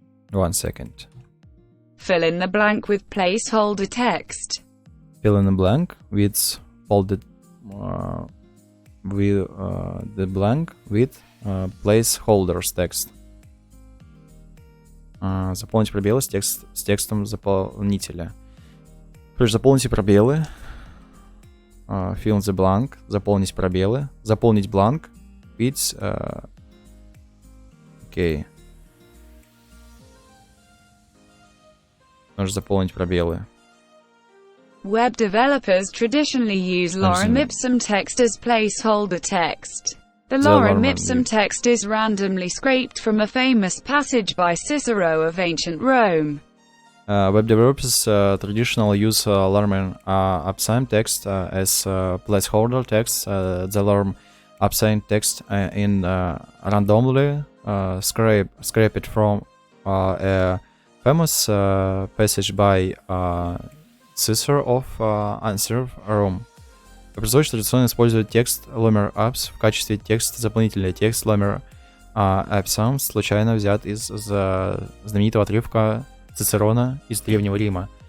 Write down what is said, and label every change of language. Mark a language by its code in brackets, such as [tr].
[en] 1 second. Fill in the blank with placeholder text. Fill in the blank with folded the blank with placeholders text. [ru] Заполнить пробелы с текстом заполнителя. То есть заполните пробелы. [en] Fill in the blank. [ru] Заполнить пробелы. Заполнить [en] blank with [ru] окей. Нужно заполнить пробелы. [en] Web developers traditionally use lorem ipsum text as placeholder text. The lorem ipsum text is randomly scraped from a famous passage by Cicero of ancient Rome. Web developers traditionally use lorem ipsum text as placeholder text. The lorem ipsum text in randomly scraped from a famous passage by Cicero of ancient Rome. [ru] Образование традиционно использует текст lorem ipsum в качестве текста заполнителя. Текст lorem ipsum случайно взят из знаменитого отрывка Цицерона из Древнего Рима.